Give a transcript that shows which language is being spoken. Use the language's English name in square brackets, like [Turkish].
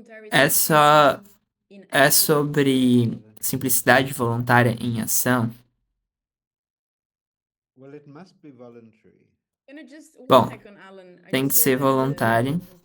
[Portuguese] É só, é sobre simplicidade voluntária em ação? [English] well, it must be voluntary. [Portuguese] Bom, tem que ser voluntário.